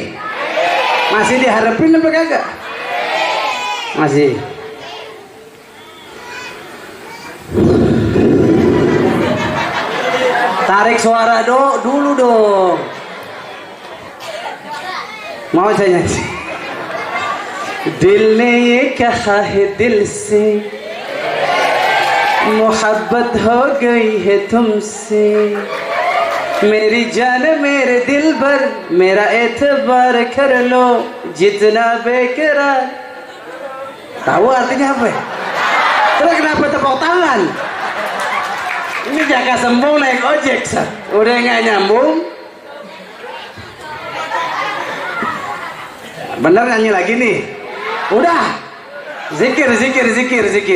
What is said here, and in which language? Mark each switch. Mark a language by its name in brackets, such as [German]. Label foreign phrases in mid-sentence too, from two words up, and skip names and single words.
[Indonesian] Masih diharapin apa kagak? Masih. Tarik suara dulu dong. Mau saya nyanyi? [Hindi] दिल ने ये कहा है दिल से, मोहब्बत हो गई है तुमसे. मेरी जान मेरे दिल भर मेरा एतबार कर लो जितना बेकरार. [Indonesian] Tahu artinya apa? Terus kenapa tepuk tangan? Ini jaga sembung naik ojek, udah nggak nyambung. Bener nyanyi lagi nih? Udah. Zikir.